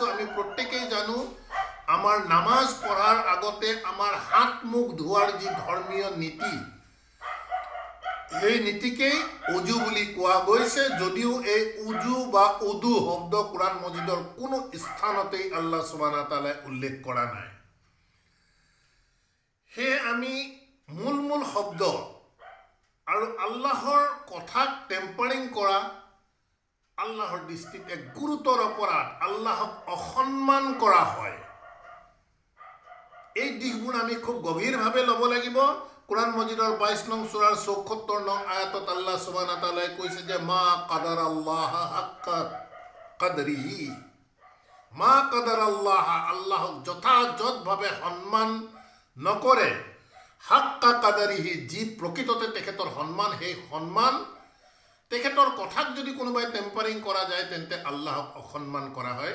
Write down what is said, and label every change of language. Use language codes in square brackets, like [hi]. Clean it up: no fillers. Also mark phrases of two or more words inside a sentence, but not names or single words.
[as] আমি প্ৰত্যেকেই জানো আমাৰ নামাজ পঢ়াৰ আগতে আমাৰ হাত মুখ ধোৱাৰ যি ধৰ্মীয় নীতি, এই নীতিকেই অজু বুলি কোৱা গৈছে, যদিও এই উজু বা উদু শব্দ কোৰআন মজিদৰ কোনো স্থানতেই [ar] الله سبحانه وتعالى [as] উল্লেখ কৰা নাই। সেয়ে আমি মূল শব্দ আৰু আল্লাহৰ কথাক টেম্পাৰিং কৰা আল্লাহৰ দৃষ্টিত এক গুৰুতৰ অপৰাধ, আল্লাহক অসন্মান কৰা হয়। এই দিশবোৰ আমি খুব গভীৰভাৱে ল'ব লাগিব। কোরআন মজিদৰ 22 নং সূৰাৰ 74 নং আয়াতত [ar] الله سبحانه وتعالى [as] কৈছে যে [ar] ما قدر الله حق قدره, ما قدر الله, [as] আল্লাহক যথাযথভাৱে সন্মান নকৰে, [ar] حق قدره, [as] যি প্ৰকৃততে তেখেতৰ সন্মান, সেই সন্মান তেখেতৰ কথাক যদি কোনোবাই টেম্পাৰিং কৰা যায় তেন্তে আল্লাহক অসন্মান কৰা হয়।